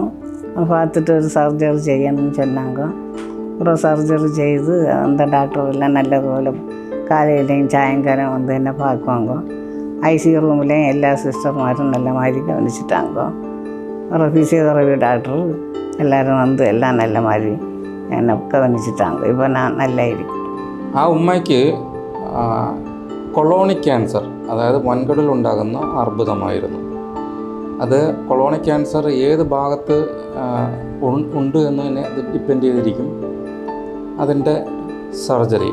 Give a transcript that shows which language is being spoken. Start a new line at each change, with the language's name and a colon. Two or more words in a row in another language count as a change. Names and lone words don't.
Tamil: பார்த்துட்டு ஒரு சர்ஜரி செய்யணும்னு சொன்னாங்க. அப்புறம் சர்ஜரி செய்து அந்த டாக்டர் எல்லாம் நல்லதுപോലെ காலையிலையும் சாயங்காலம் என்னை பார்க்குவாங்க. ஐசியூ ரூம்லேயும் எல்லா சிஸ்டர்மாரும் நல்ல மாதிரி கவனிச்சிட்டாங்க. அப்புறம் ஃபிசியோதெரபி டாக்டர் எல்லோரும் எல்லாம் நல்ல மாதிரி என்னை கவனிச்சிட்டாங்க. இப்போ நான் நல்லா இருக்கேன்.
Malayalam: ആ ഉമ്മയ്ക്ക്
English: colonic cancer,
Malayalam: അതായത് വൻകുടലുണ്ടാകുന്ന അർബുദമായിരുന്നു. അത്
English: colonic cancer
Malayalam: ഏത് ഭാഗത്ത് ഉണ്ട് എന്നതിനെ അത് ഡിപ്പെൻഡ് ചെയ്തിരിക്കും അതിൻ്റെ സർജറി.